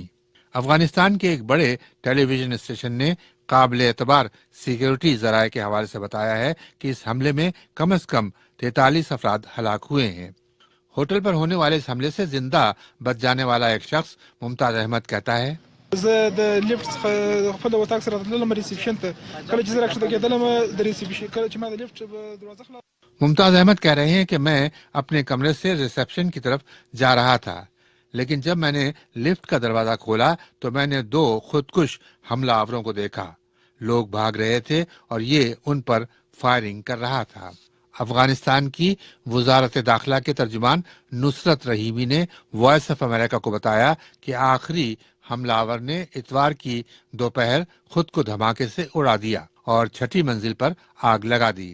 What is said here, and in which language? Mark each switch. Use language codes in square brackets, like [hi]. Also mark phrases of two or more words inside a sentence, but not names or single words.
[ur] افغانستان کے ایک بڑے ٹیلی ویژن اسٹیشن نے قابل اعتبار سیکیورٹی ذرائع کے حوالے سے بتایا ہے کہ اس حملے میں کم از کم 43 افراد ہلاک ہوئے ہیں۔ ہوٹل پر ہونے والے اس حملے سے زندہ بچ جانے والا ایک شخص ممتاز احمد کہتا ہے، [ps] زه د لیفت څخه خپل وتاک سره تللم ریسپشن ته، کله چې زه راکښته کېدلم د ریسپشن کله چې ما د لیفت دروازه خلاص. [ur] ممتاز احمد کہہ رہے ہیں کہ میں اپنے کمرے سے ریسپشن کی طرف جا رہا تھا، لیکن جب میں نے لفٹ کا دروازہ کھولا تو میں نے 2 خودکش حملہ آوروں کو دیکھا۔ لوگ بھاگ رہے تھے اور یہ ان پر فائرنگ کر رہا تھا۔ افغانستان کی وزارت داخلہ کے ترجمان نصرت رحیمی نے وائس آف امریکہ کو بتایا کہ آخری حملہ آور نے اتوار کی دوپہر خود کو دھماکے سے اڑا دیا اور 6ٹھی منزل پر آگ لگا دی۔